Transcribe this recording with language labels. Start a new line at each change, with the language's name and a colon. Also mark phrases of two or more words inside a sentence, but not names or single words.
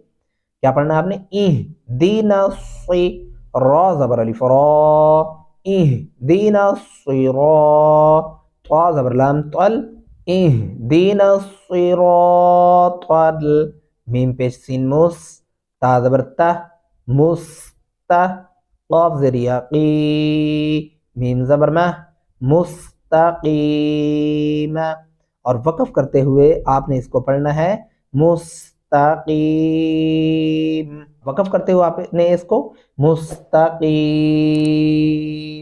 Urdu: کیا پڑھنا ہے آپ نے؟ ایہ دینا سی، را زبر الف را، ایہ دینا صراط، طا زبر لام طل، ایہ دینا صراط، میم پیش سین مس، تا زبر تا، مستا، قاف زیر یاقی، میم زبر مہ، مستقیم. اور وقف کرتے ہوئے آپ نے اس کو پڑھنا ہے مستقیم. وقف کرتے ہوئے آپ نے اس کو مستقیم.